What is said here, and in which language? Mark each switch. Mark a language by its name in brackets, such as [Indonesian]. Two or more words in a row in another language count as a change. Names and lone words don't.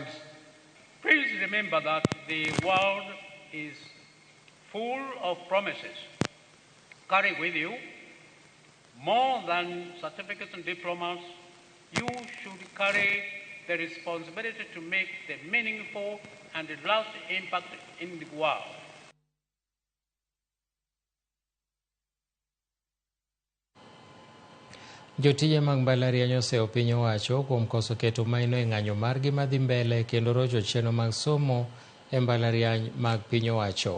[English] please remember that the world is full of promises. Carry with you more than certificates and diplomas. You should carry the responsibility to make the meaningful and lasting impact in the world. [Luo (Kenya and Tanzania)] Jotije mag mbalariany oseo piny owacho kuom koso keto maino e ng'anyo margi madhi mbele kendo rocho chenro mag somo e mbalariany mag piny owacho.